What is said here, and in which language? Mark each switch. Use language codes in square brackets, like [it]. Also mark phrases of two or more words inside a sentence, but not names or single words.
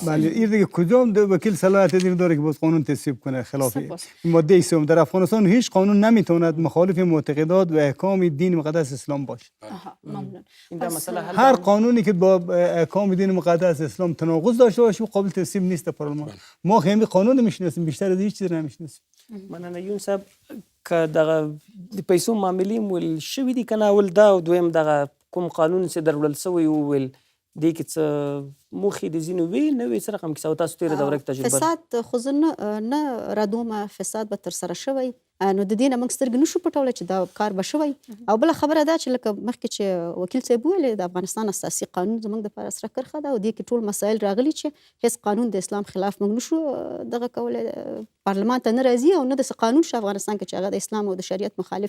[fa] بله این دیگه کدام وکیل صلاحیت دین داره که باز قانون تصویب کنه خلاف ماده 3 در افغانستان هیچ قانون نمیتواند مخالف معتقدات و احکام دین مقدس اسلام باشه. ممنون. هر قانونی که با احکام دین مقدس اسلام تناقض داشته باشه قابل تصویب نیست در پارلمان. ما همین قانون میشناسیم بیشتر از هیچ چیز نمیشناسیم. [ps] مننه یون صاحب که دغه د پیسو معاملې ول شوي دي کنه اول دا او دویم دغه کوم قانون چې درول سوی ول دې کې څه موخې د ځینو وی نه وی څه رقم کیسه تاسو تیره دوره کې تجربه فساد خو زه نه رادومه فساد به ترسره شوی نو د دې نه موږ سترګې نشو پټولی چې دا کار به شوی او بله خبره دا چې لکه مخکې چې وکیل صاحب ویلې د افغانستان اساسي قانون زموږ دپاره سره کرښه ده او دې کې ټول مسایل راغلي چې هیڅ قانون د اسلام خلاف موږ نشو دغه کولی پارلمان ته نه راځي او نه داسې قانون شته افغانستان کې چې هغه د اسلام او د شریعت مخالف